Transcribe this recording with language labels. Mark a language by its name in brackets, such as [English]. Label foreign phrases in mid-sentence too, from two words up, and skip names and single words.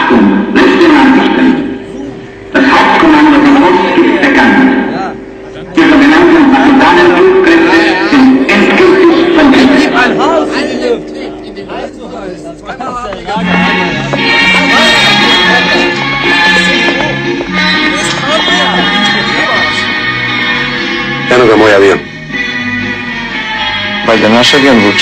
[German] letzte Nachrichten. Das Hauptkommando von Ost ist bekannt. Die sogenannten Partisanenflugkräfte sind endgültig vernichtet. Ein Haus! [Croatian] Eno ga moj avion. Valjda naš avion vuče.